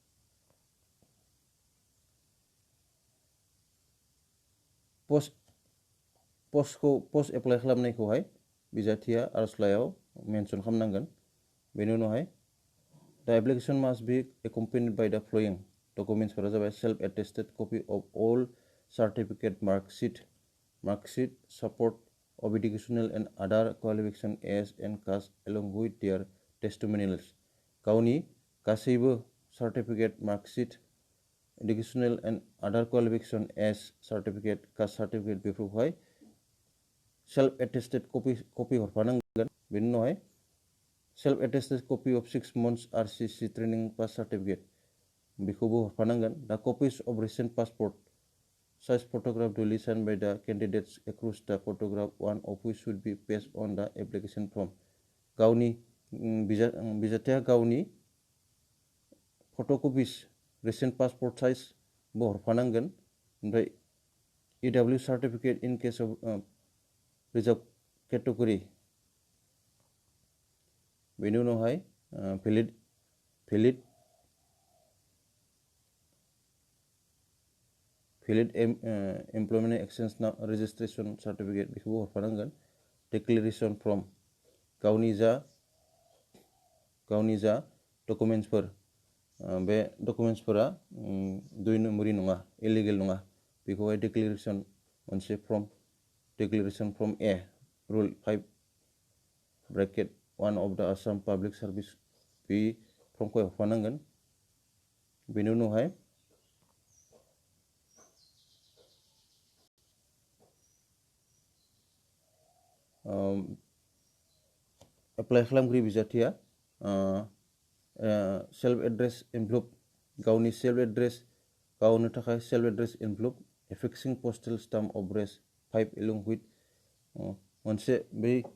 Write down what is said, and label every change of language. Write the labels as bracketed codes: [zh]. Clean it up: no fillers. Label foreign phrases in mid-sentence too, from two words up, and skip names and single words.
[en] first apply [brx] खालामनायखौहाय बिजाथिया आर'जलाइयाव मेनसन खालामनांगोन बेनि उनावहाय [en] the application must be accompanied by the following documentsfora जाबाय self attested copy of all certificate marksheet support of educational and other qualification age and caste along with their testimonials [brx] गावनि गासैबो [en] certificate marksheet educational and other qualification as certificate caste certificate बेफोरखौहाय self attested copy [brx] हरफानांगोन बेनि उनावहाय [en] self attested copy of 6 months RCC training pass certificate [brx] बेखौबो हरफानांगोन [en] the copies of recent passport size photograph duly signed by the candidates across the photograph one of which should be pasted on the application form [brx] गावनि बिजाथिया गावनि [en] photocopies recent passport size [brx] बो हरफानांगोन ओमफ्राय [en] EW certificate in case of reserved category [brx] बेनि उनावहाय [en] valid employment exchange registration certificate [brx] बेखौबो हरफानांगोन [en] declaration form गावनि [brx] जा डकुमेन्ट्सफोर बे डकुमेन्ट्सफोरा 2 नम्बरनि नङा इलिगेल नङा बेखौहाय declaration मोनसे फर्म [en] declaration form A rule 5 bracket 1 of the Assam Public Service [brx] बे फर्मखौ हरफानांगोन बेनि उनावहाय [en] एप्लाइ [brx] खालामगिरि बिजाथिया [en] self address envelope गावनि self address [brx] गावनो थाखाय [en] self address envelope affixing postal stamp of Rs 5 along with [brx] मोनसे बै